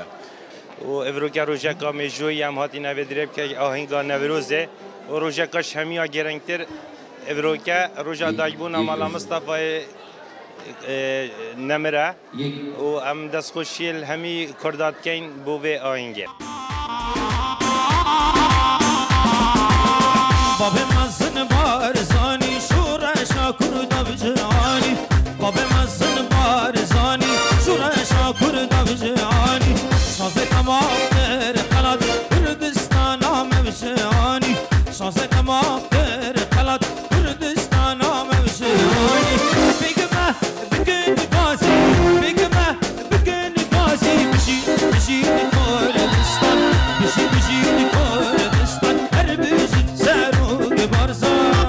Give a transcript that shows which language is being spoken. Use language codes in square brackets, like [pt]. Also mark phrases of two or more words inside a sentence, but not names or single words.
[ku] و ئەڤرۆکە ڕۆژێکا مێژووی ئەم هاتی ناوێ درێ بکە ئاهەنگا نەڤرۆزێ و ڕۆژێکەش هەمیە گەرەنگتر ئەڤرۆکە ڕۆژا دایکبوونە ماڵا مستەفای نەمرە و ئەم دەستخۆشیل هەمی کوردات بکەین بۆ vê ئاهەنگێ. بابê mezin barzanî şûreşa Kurda bijîhanî Babê mezin barzanî şûreşa Kurda bijîhanî Şazê temamdır qelat Kurdistana mevşihanî Şazê temamdır qelat Kurdistana mevşihanî Bigme bigin gazî Bigme bigin gazî Bijî bijî Kurdistan Bijî bijî Kurdistan Her bijî serû barzan